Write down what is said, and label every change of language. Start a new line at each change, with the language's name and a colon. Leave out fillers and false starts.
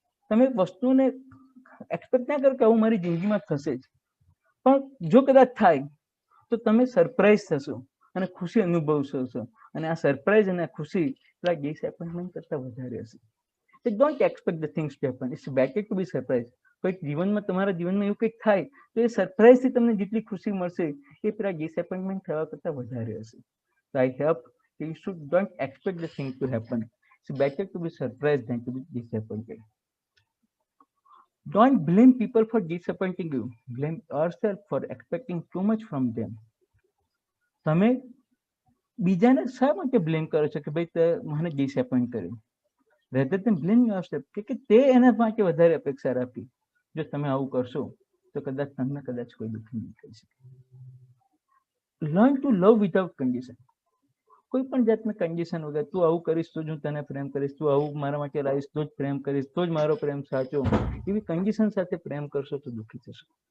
Gujarati: તમે વસ્તુને એક્સપેક્ટ ના કરો કે આવું મારી જિંદગીમાં થશે જ, પણ જો કદાચ થાય તો તમે સરપ્રાઇઝ થશો અને ખુશી અનુભવશો અને આ સરપ્રાઇઝ અને ખુશી પેલા ડિસએપોઇન્ટમેન્ટ કરતા વધારે હશે.
English: Don't expect the things to happen. It's better to be surprise.
Gujarati: કોઈક તમારા જીવનમાં એવું કંઈક થાય તો એ સરપ્રાઇઝથી તમને જેટલી ખુશી મળશે એ પેલા ડિસએપોઇન્ટમેન્ટ થવા કરતા વધારે હશે.
English: So I hope you should don't expect the thing to happen. It's better to be surprised than to be disappointed. Don't blame people for disappointing you. Blame yourself for expecting too much from them.
Gujarati: તમે બીજાને શા માટે blame કરો છો કે ભાઈ તે મને ડિસએપોઇન્ટ કર્યું?
English: rather than blame yourself
Gujarati: કે તે એના માટે વધારે અપેક્ષા રાખી. જો તમે આવું કરશો તો તમને કોઈ દુઃખી નહીં થઈ શકે.
English: Learn to love without condition.
Gujarati: કોઈ પણ જાતની કન્ડિશન વગર તું આવું કરીશ તો જ હું તને પ્રેમ કરીશ, તું આવું મારા માટે લાવીશ તો જ પ્રેમ કરીશ, તો જ મારો પ્રેમ સાચો, એવી કન્ડિશન સાથે પ્રેમ કરશો તો દુઃખી થશો.